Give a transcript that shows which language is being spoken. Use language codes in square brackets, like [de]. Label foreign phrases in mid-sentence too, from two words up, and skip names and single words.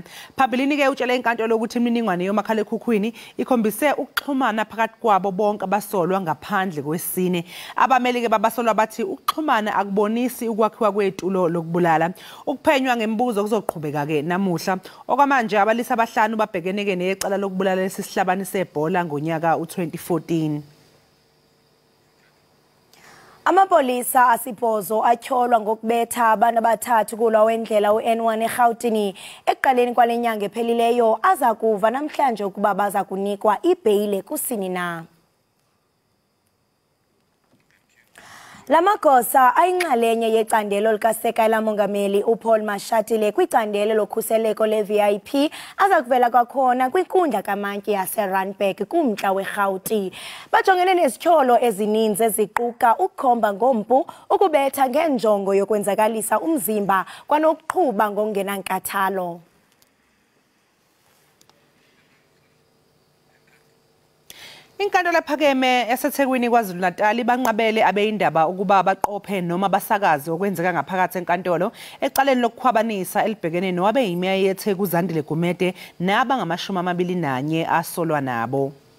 [zu] Phambilini ke utshela inkantolo ukuthi imininingwane yomakhalekhukhwini ikhombise ukuxhumana phakathi kwabo bonke abasolwa ngaphandle kwesine. Abameli ke babasolwa bathi ukuxhumana akubonisi ukwakhiwa kwetulo lokubulala. Ukuphenywa ngembuzo kuzoqhubeka ke namuhla. Okwamanje abalisa abahlanu babhekeneke necala lokubulala lesihlabani sebhola ngonyaka u2014. [xh] Amapolisa asibhozo atyholwa ngokubetha abantu abathathu kulwa wendlela uN1 eGauteng ekuqaleni kwalenyanga ephelileyo aza kuva namhlanje ukuba baza kunikwa ibheyile kusini na. Lamagosa ayinxalenye yecandelo likaSekela lamongameli uPaul Mashatile kwicandelo lokhuseleko le-VIP azakuvela kwakhona kwinkundla kamantyi yaseRandburg kumntla weRhawuti. Bajongene nezityholo ezininzi eziquka ukukhomba ngompu, ukubetha ngenjongo yokwenzakalisa umzimba kwanokuqhuba ngokungenankathalo. [zu] Inkantolo ephakeme yaseThekwini KwaZulu-Natal banqabele abeyindaba ukuba baqophe noma basakaze okwenzeka ngaphakathi enkantolo ecaleni lokukhwabanisa elibhekene nowabeyimeya yeTheku uZandile Gumede nabangama-21 asolwa nabo.